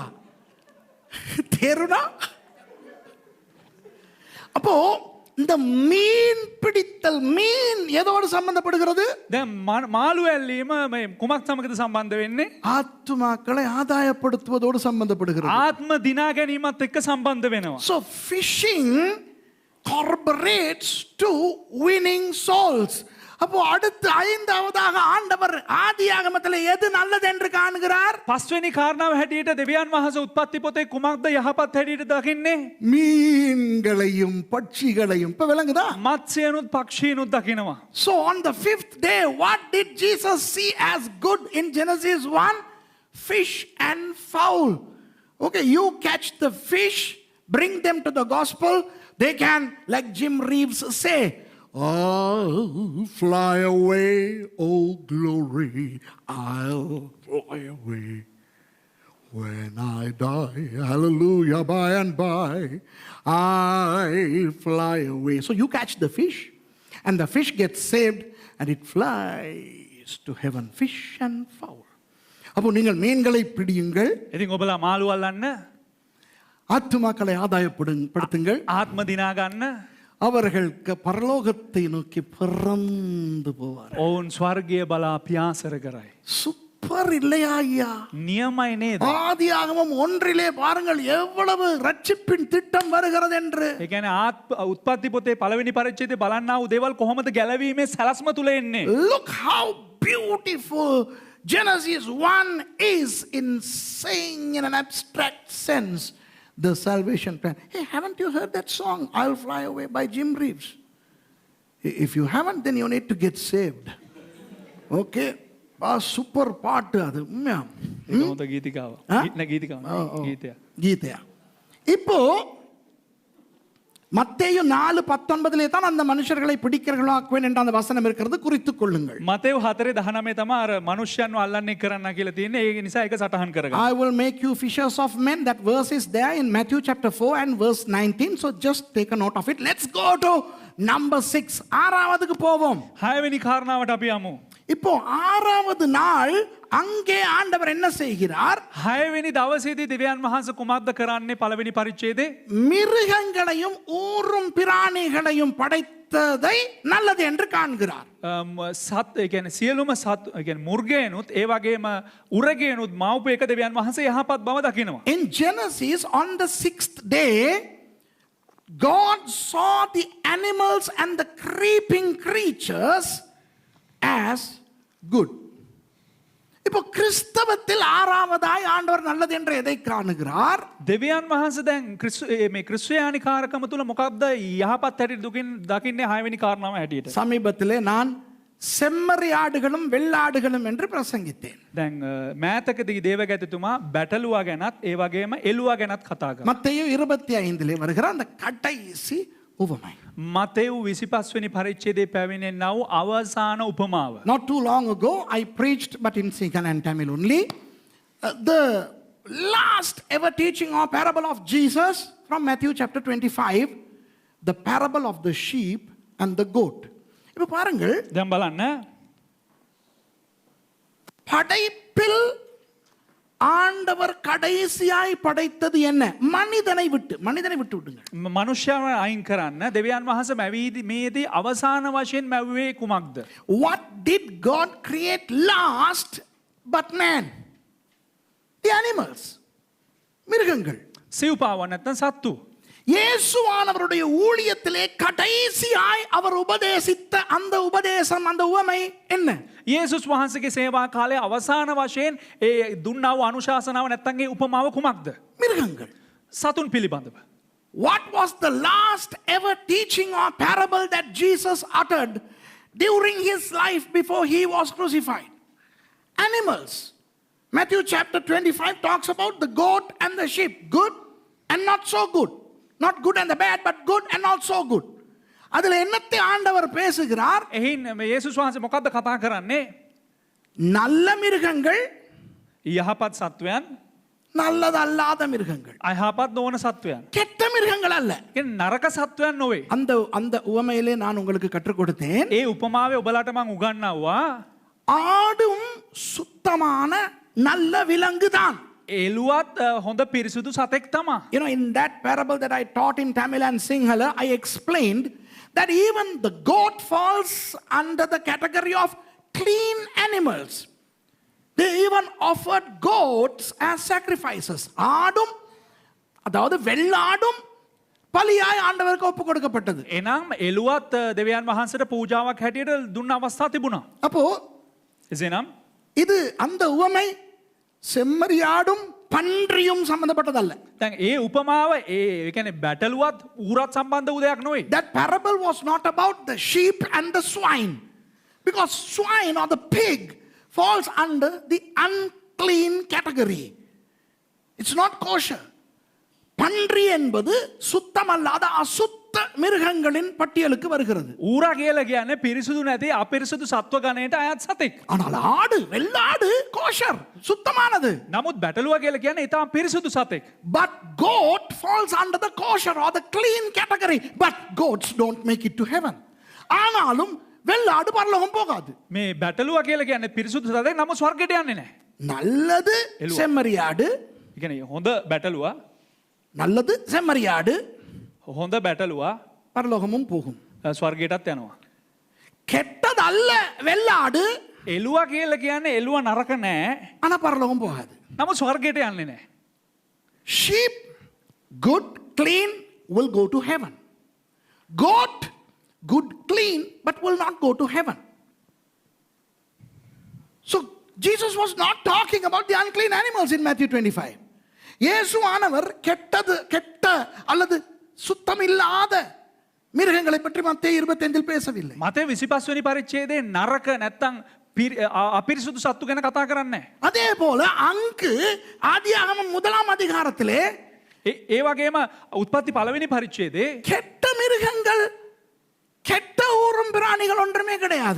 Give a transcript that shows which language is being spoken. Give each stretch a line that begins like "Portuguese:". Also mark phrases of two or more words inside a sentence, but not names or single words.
Sinhala: තේරුණා?
Tamil: அப்போ இந்த மீன் பிடித்தல் மீன் எதோடு சம்பந்தப்படுகிறது?
Sinhala: දැන් මාළු ඇල්ලීම මේ කුමක් සමගද සම්බන්ධ වෙන්නේ?
Tamil: ஆத்துமாக்களை ஆதாயப்படுத்துவதோடு சம்பந்தப்படுகிறது.
Sinhala: ආත්ම දිනා ගැනීමත් එක්ක සම්බන්ධ වෙනවා.
English: So fishing corroborates to winning souls.
Tamil: அப்போ அடுத்து ஐந்தாவதாக ஆண்டவர் ஆதியாகமத்தில் எது நல்லது என்று காண்கிறார்?
Sinhala: පස්වෙනි කාරණාව හැටියට දෙවියන් වහන්සේ උත්පත්ති පොතේ කුමක්ද යහපත් හැටියට දකින්නේ?
Tamil: மீன்களையும் பட்சிகளையும். இப்ப விளங்குதா?
Sinhala: මත්ස්‍යයනුත් පක්ෂීනුත් දකිනවා.
English: So on the fifth day, what did Jesus see as good in Genesis 1? Fish and fowl. Okay, you catch the fish, bring them to the gospel. They can, like Jim Reeves say, I'll fly away, oh glory, I'll fly away. When I die, hallelujah, by and by, I fly away. So you catch the fish, and the fish gets saved, and it flies to heaven. Fish and fowl.
Tamil: அப்போ நீங்கள் மீன்களை பிடியுங்கள்,
Sinhala: ඉතින් ඔබලා මාළු අල්ලන්න,
Tamil: ஆத்துமாக்களை ஆதாயப்படுத்துங்கள்,
Sinhala: ආත්ම දිනා ගන්න,
Tamil: அவர்கள் பரலோகத்தை நோக்கி பறந்து போவார்.
Sinhala: ඔවුන් ස්වර්ගය බලා පියාසර කරයි.
Tamil: சூப்பர் இல்லையா ஐயா?
Sinhala: නියමයි නේද?
Tamil: ஆதியாகமம் 1 பாருங்கள் எவ்வளவு ரட்சிப்பின் திட்டம் வருகிறது என்று.
Sinhala: ඒ කියන්නේ උත්පත්ති පොතේ පළවෙනි පරිච්ඡේදයේ බලන්නා වූ දේවල් කොහොමද ගැලවීමේ සලස්ම තුල එන්නේ?
English: Look how beautiful Genesis 1 is in saying in an abstract sense the salvation plan. Hey, haven't you heard that song, I'll Fly Away by Jim Reeves? If you haven't, then you need to get saved.
Tamil: Okay? Super பாட்டு அது.
Sinhala: ඒක හොඳ ගීතිකාව. ගීතිකාව. ගීතය.
Tamil: கீதையா. இப்போ மத்தேயு 4:19 தான் அந்த மனுஷர்களை பிடிக்கிறவர்களாக்குவேன் என்ற அந்த வசனம் இருக்கிறது, குறித்துக் கொள்ளுங்கள்.
Sinhala: මතෙව් 4:19 තමයි අර මනුෂ්‍යයන්ව අල්ලන්නේ කරන්න කියලා තියෙන්නේ. ඒ නිසා ඒක සටහන් කරගන්න.
English: I will make you fishers of men. That verse is there in Matthew chapter 4 and verse 19. So just take a note of it. Let's go to number 6.
Tamil: ஆறாவதுக்கு போவோம்.
Sinhala: 6වෙනි කාරණාවට අපි යමු.
Tamil: இப்போ ஆறாவது நாள் அங்கே ஆண்டவர் என்ன செய்கிறார்?
Sinhala: 6වෙනි දවසේදී දෙවියන් වහන්සේ කුමක්ද කරන්නේ? පළවෙනි පරිච්ඡේදයේ
Tamil: மிருகங்களையும் ஊரும் பிராணிகளையும் படைத்ததை நல்லது என்று காண்கிறார்.
Sinhala: සත් ඒ කියන්නේ සියලුම සත් ඒ කියන්නේ මුර්ගයනුත් ඒ වගේම උරගයනුත් මව්පු එක දෙවියන් වහන්සේ යහපත් බව දකිනවා.
English: In Genesis, on the 6th day, God saw the animals and the creeping creatures as good.
Tamil: இப்போ கிறிஸ்தவத்தில் ஆறாவதாய் ஆண்டவர் நல்லது என்று எதை காணுகிறார்?
Sinhala: දෙවියන් වහන්සේ දැන් මේ ක්‍රිස්තියානි කාර්කම තුල මොකක්ද යහපත් හැටියට දකින්නේ 6වෙනි කාරණාව හැටියට.
Tamil: சமீபத்திலே நான் செம்மறி ஆடுகளும் வெள்ளாடுகளும் என்று பிரசங்கித்தேன்.
Sinhala: දැන් මෑතකදී දේවගැතිතුමා බැටළුවා ගැනත් ඒ වගේම එළුවා ගැනත් කතා කරා.
Tamil: மத்தேயு 25 வருகிற அந்த கடைசி உவமை.
Sinhala: මතෙව් 25 වෙනි පරිච්ඡේදයේ පැමිණෙනා වූ අවසාන උපමාව.
English: Not too long ago I preached, but in Sikhan and Tamil only, the last ever teaching or parable of Jesus from Matthew chapter 25, the parable of the sheep and the goat.
Tamil: இப்போ பாருங்கள்,
Sinhala: දැන් බලන්න
Tamil: படைப்பில் ஆண்டவர் கடைசியாய் படைத்தது என்ன? மனிதனை விட்டு விடுங்க.
Sinhala: මනුෂ්‍යයව අයින් කරන්න දෙවියන් වහන්සේ මේදී අවසාන වශයෙන් මැව්වේ කුමක්ද?
English: What did God create last but man? The animals.
Tamil: மிருகங்கள்.
Sinhala: සිව්පාව නැත්නම් සත්තු.
Tamil: இயேசுவானவருடைய ஊழியத்திலே கடைசியாய் அவர் உபதேசித்த அந்த உபதேசம், அந்த உவமை என்ன?
Sinhala: යේසුස් වහන්සේගේ සේවා කාලයේ අවසාන වශයෙන් ඒ දුන්නා වූ අනුශාසනාව නැත්නම් ඒ උපමාව කුමක්ද?
Tamil: மிருகங்கள்.
Sinhala: සතුන් පිළිබඳව.
English: What was the last ever teaching or parable that Jesus uttered during his life before he was crucified? Animals. Matthew chapter 25 talks about the goat and the sheep. Good and not so good. Not good and the bad, but good and not so good.
Tamil: அதில் என்னத்தை ஆண்டவர் பேசுகிறார்?
Sinhala: එහින් යේසුස් වහන්සේ මොකද්ද කතා කරන්නේ?
Tamil: நல்ல மிருகங்கள்,
Sinhala: යහපත් සත්වයන්,
Tamil: நல்லதல்லாத மிருகங்கள்.
Sinhala: අයහපත් නොවන සත්වයන්.
Tamil: கெட்ட மிருகங்கள் அல்ல.
Sinhala: කියන්නේ නරක සත්වයන් නොවේ.
Tamil: அந்த உவமையிலே நான் உங்களுக்கு கற்றுக் கொடுத்தேன்.
Sinhala: ඒ උපමාවේ ඔබලාට මම උගන්වනවා.
Tamil: ஆடும் சுத்தமான நல்ல விலங்குதான்.
Sinhala: එළුවත් හොඳ පිරිසුදු සතෙක් තමා.
English: You know, in that parable that I taught in Tamil and Sinhala, I explained that even the goat falls under the category of clean animals. They even offered goats as sacrifices.
Tamil: ஆடும், அதாவது வெள்ளாடும் பலியாய் ஆண்டவருக்கு ஒப்பு கொடுக்கப்பட்டது.
Sinhala: එනම් එළුවත් දෙවියන් වහන්සේට පූජාවක් හැටියට දුන්න අවස්ථා තිබුණා.
Tamil: அப்போ
Sinhala: එසේනම්
Tamil: இது அந்த உவமை செம்மறியாடும் பன்றியும் சம்பந்தப்பட்டதல்ல.
Sinhala: දැන් ඒ උපමාව ඒ කියන්නේ බැටළුවත් ඌරත් සම්බන්ධ වූ දෙයක් නෙවෙයි.
English: That parable was not about the sheep and the swine, because swine or the pig falls under the unclean category. It's not kosher.
Tamil: பன்றி என்பது சுத்தமல்லாத அசுத்த மிருகங்களின் பட்டியலுக்கு வருகிறது.
Sinhala: ඌරා කියලා කියන්නේ පිරිසුදු නැති අපිරිසුදු සත්ව ගණයට අයත් සතෙක්.
Tamil: ஆனால் ஆடு, வெள்ளாடு கோஷர், சுத்தமானது.
Sinhala: නමුත් බැටළුවා කියලා කියන්නේ ඊටම පිරිසුදු සතෙක්.
English: But goat falls under the kosher or the clean category. But goats don't make it to heaven.
Tamil: ஆனாலும் வெள்ளாடு பரலோகம் போகாது.
Sinhala: මේ බැටළුවා කියලා කියන්නේ පිරිසුදු සතෙක් නමුත් ස්වර්ගයට යන්නේ නැහැ.
Tamil: நல்லது செம்மறியாடு,
Sinhala: ඒ කියන්නේ හොඳ බැටළුවා
Tamil: நல்லது செம்மறியாடு
Sinhala: හොඳ බැටළුවා
Tamil: பரலோகமும் போகும்.
Sinhala: ස්වර්ගයටත් යනවා.
Tamil: கெட்டது அல்ல வெள்ளாடு,
Sinhala: එළුවා කියලා කියන්නේ එළුවා නරක නෑ.
Tamil: ஆனா பரலோகம் போகாது.
Sinhala: නමුත් ස්වර්ගයට යන්නේ නැහැ.
English: Sheep, good, clean, will go to heaven. Goat, good, clean, but will not go to heaven. So Jesus was not talking about the unclean animals in Matthew 25.
Tamil: இயேசுவானவர் கெட்ட அல்லது சுத்தமில்லாத மிருகங்களை பற்றி மத்தேயு 25 பேசவில்லை.
Sinhala: මතේ 25 වෙනි පරිච්ඡේදයේ නරක නැත්තම් අපිරිසුදු සත්තු ගැන කතා කරන්නේ.
Tamil: அதே போல அங்கு ஆதியாகமம் 1ஆம் அதிகாரத்திலே
Sinhala: ඒ වගේම උත්පත්ති පළවෙනි පරිච්ඡේදයේ
Tamil: கெட்ட மிருகங்கள், கெட்ட ஊரும் பிராணிகள் ஒன்றுமே கிடையாது.